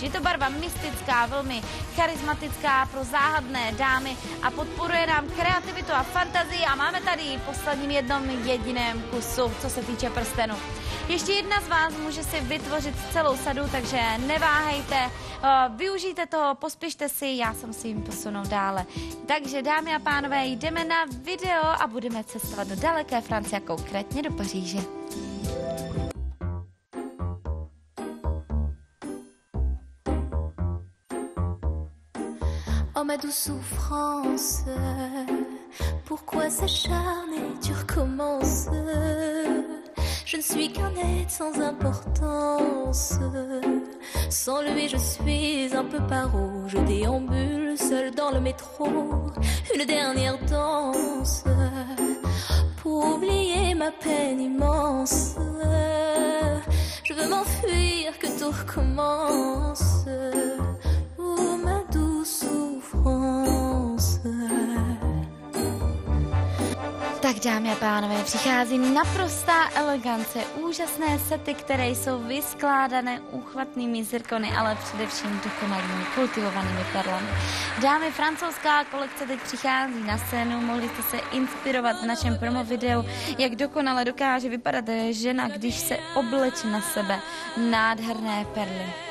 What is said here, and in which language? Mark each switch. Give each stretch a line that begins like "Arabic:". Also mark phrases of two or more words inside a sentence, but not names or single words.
Czech: Je to barva mystická, velmi charismatická pro záhadné dámy a podporuje nám kreativitu a fantazii a máme tady posledním jediném kusu, co se týče prstenu. Ještě jedna z vás může si vytvořit celou sadu, takže neváhejte, využijte toho, pospěšte si, já se musím posunout dále. Takže dámy a pánové, jdeme na video a budeme cestovat do daleké Francie, konkrétně do Paříže.
French: Oh ma douce souffrance, pourquoi s'acharner, tu recommences. Je ne suis qu'un être sans importance. Sans lui je suis un peu paro. Je déambule seul dans le métro. Une dernière danse pour oublier ma peine immense. Je veux m'enfuir, que tout recommence. Oh ma douce souffrance.
Czech: Tak dámy a pánové, přichází naprostá elegance, úžasné sety, které jsou vyskládané úchvatnými zirkony, ale především dokonalými, kultivovanými perlami. Dámy, francouzská kolekce teď přichází na scénu, mohli jste se inspirovat v našem promo videu, jak dokonale dokáže vypadat žena, když se obleče na sebe nádherné perly.